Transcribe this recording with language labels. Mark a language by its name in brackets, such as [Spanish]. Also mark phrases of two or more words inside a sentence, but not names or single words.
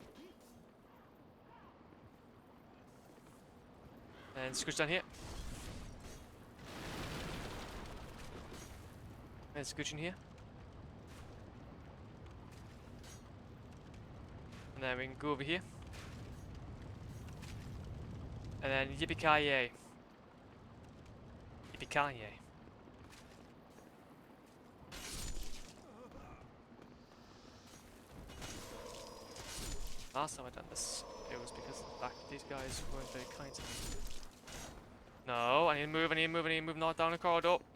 [English] And scooch down here. And scooch in here. And then we can go over here. And then yippee-ki-yay. Yippee-ki-yay. Last time I done this, it was because of the fact that these guys weren't very kind to me. No, I need to move, I need to move, I need to move, not down the corridor.